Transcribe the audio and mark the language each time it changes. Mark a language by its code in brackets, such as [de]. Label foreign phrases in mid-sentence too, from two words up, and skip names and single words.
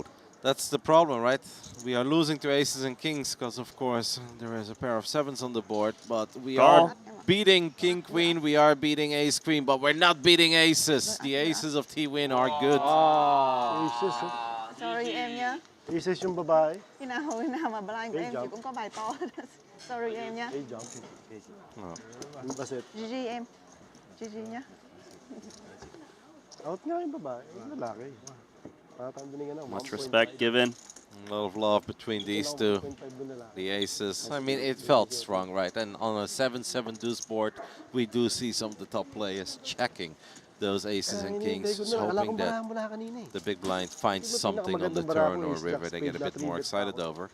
[en] That's the problem, right? We are losing to aces and kings because, of course, there is a pair of 7s on the board. But we are beating king, queen. We are beating ace, queen. But we're not beating aces. The aces of T-Win are good. [vi] Sorry em nhé. [tl] Aces yung babae. [vi] Khi nào mà blind của em chị cũng có bài to. Sorry em nhé. GG em. GG nhé. [tl] Out nga yung babae. Yung lalaki. [en] Much respect given. A lot of love between these two. The aces. I mean, it felt strong, right? And on a 7-7 deuce board, we do see some of the top players checking those aces and kings, just hoping that the big blind finds something on the turn or river they get a bit more excited over.